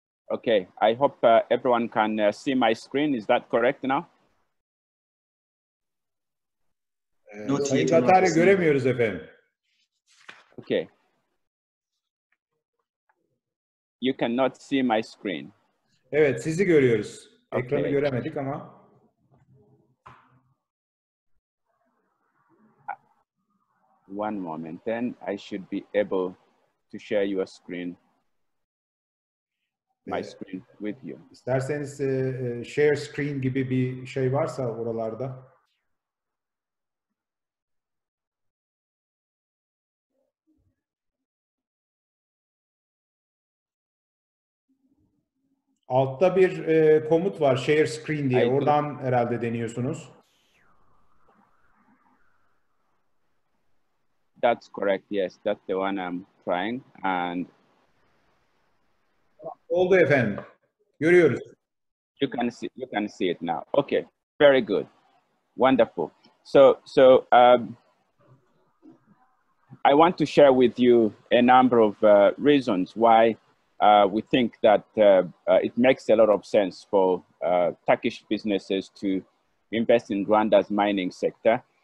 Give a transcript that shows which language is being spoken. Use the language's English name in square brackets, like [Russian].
[English] Okay, I hope everyone can see my screen. Is that correct now? [Turkish] Sayın Gatare göremiyoruz efendim. [English] Okay. You cannot see my screen. [Turkish] Evet, sizi görüyoruz. [English] Okay. [Turkish] Ekranı göremedik ama. [English] One moment, then I should be able to share your screen, my screen with you. [Turkish] İsterseniz share screen gibi bir şey varsa oralarda. Altta bir komut var, share screen diye. Oradan herhalde deniyorsunuz. [English] That's correct. Yes, that's the one I'm trying. And [Turkish] oldu efendim. Görüyoruz. [English] You can see it now. Okay, very good, wonderful. So I want to share with you a number of reasons why we think that it makes a lot of sense for Turkish businesses to invest in Rwanda's mining sector.